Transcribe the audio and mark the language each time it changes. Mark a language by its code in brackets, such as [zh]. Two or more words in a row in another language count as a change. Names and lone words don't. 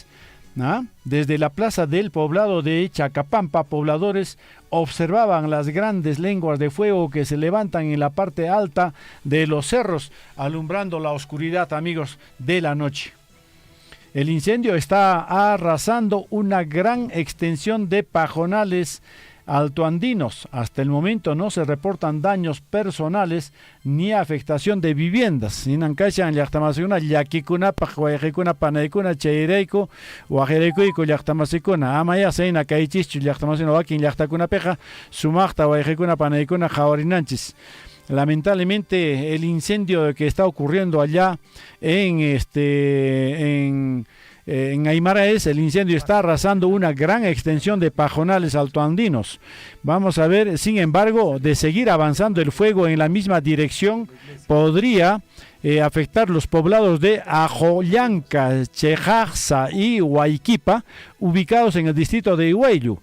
[es] Desde la plaza del poblado de Chacapampa, pobladores observaban las grandes lenguas de fuego que se levantan en la parte alta de los cerros, alumbrando la oscuridad, amigos, de la noche. El incendio está arrasando una gran extensión de pajonales altoandinos. Hasta el momento no se reportan daños personales ni afectación de viviendas. [qu] Sinankashan llaqtamasukuna llakikunapaq wayqikuna panaykuna chayrayku waqiraykuyku llaqtamasikuna amaya sayna kaychischu llaqtamasuna wakin llaqtakunapiqa sumaqta wayqikuna panaykuna qhawarinanchis. [es] Lamentablemente el incendio que está ocurriendo allá en Aymara el incendio está arrasando una gran extensión de pajonales altoandinos. Vamos a ver, sin embargo, de seguir avanzando el fuego en la misma dirección, podría afectar los poblados de Ajollanca, Chejaxa y Huayquipa, ubicados en el distrito de Huayllu.